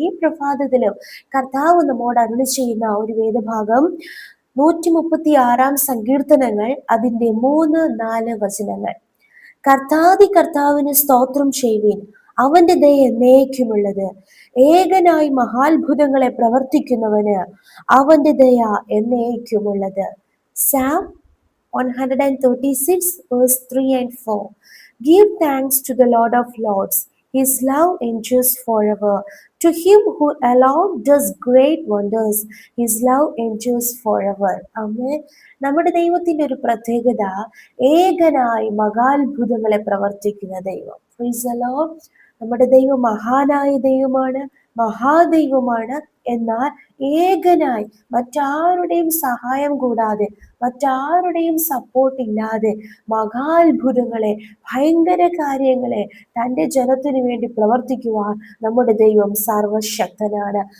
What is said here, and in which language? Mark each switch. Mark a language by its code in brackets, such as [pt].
[ml] ഈ പ്രഭാതത്തിലും കർത്താവ് നമ്മോട് അരുളി ചെയ്യുന്ന ഒരു വേദഭാഗം 136 സങ്കീർത്തനങ്ങൾ, അതിന്റെ 3-4 വചനങ്ങൾ. കർത്താവിന് സ്തോത്രം ചെയ്യുവിൻ, അവന്റെ ദയ എന്നേക്കുമുള്ളത്. ഏകനായി മഹാത്ഭുതങ്ങളെ പ്രവർത്തിക്കുന്നവന് അവന്റെ ദയ എന്നേക്കുമുള്ളത്. [en] Psalm 136 verse 3 and 4. Give thanks to the Lord of Lords. His love endures forever. To him who alone does great wonders, his love endures forever. Amen. [ml] നമ്മുടെ ദൈവത്തിന്റെ ഒരു പ്രത്യേകത ഏകനായി മഹാത്ഭുതങ്ങളെ പ്രവർത്തിക്കുന്ന ദൈവം. [en] Praise the Lord. [ml] നമ്മുടെ ദൈവം മഹാനായ ദൈവമാണ്, മഹാദൈവമാണ്. എന്നാൽ ഏകനായി, മറ്റാരുടെയും സഹായം കൂടാതെ, മറ്റാരുടെയും സപ്പോർട്ട് ഇല്ലാതെ മഹാത്ഭുതങ്ങളെ, ഭയങ്കര കാര്യങ്ങളെ തൻ്റെ ജനത്തിനു വേണ്ടി പ്രവർത്തിക്കുവാൻ നമ്മുടെ ദൈവം സർവശക്തനാണ്.